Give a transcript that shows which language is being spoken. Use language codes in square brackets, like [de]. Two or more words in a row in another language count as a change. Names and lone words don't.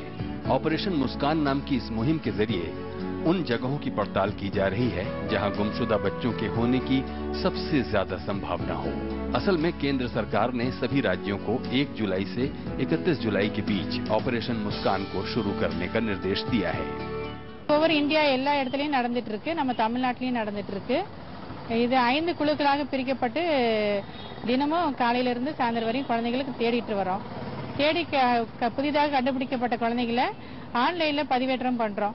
[hi] ऑपरेशन मुस्कान नाम की इस मुहिम के जरिए उन जगहों की पड़ताल की जा रही है जहां गुमशुदा बच्चों के होने की सबसे ज्यादा संभावना हो। असल में केंद्र सरकार ने सभी राज्यों को 1 जुलाई से 31 जुलाई के बीच ऑपरेशन मुस्कान को शुरू करने का निर्देश दिया है। [ta] ஓவர் இந்தியா எல்லா இடத்துலயும் நடந்துட்டு இருக்கு, நம்ம தமிழ்நாட்டிலயும் நடந்துட்டு இருக்கு. இது 5 குழுக்களாக பிரிக்கப்பட்டு தினமும் காலையில இருந்து சாயந்தரம் வரையும் குழந்தைகளுக்கு தேடிட்டு வரோம். தேடி புதிதாக கண்டுபிடிக்கப்பட்ட குழந்தைகளை ஆன்லைன்ல பதிவேற்றம் பண்றோம்.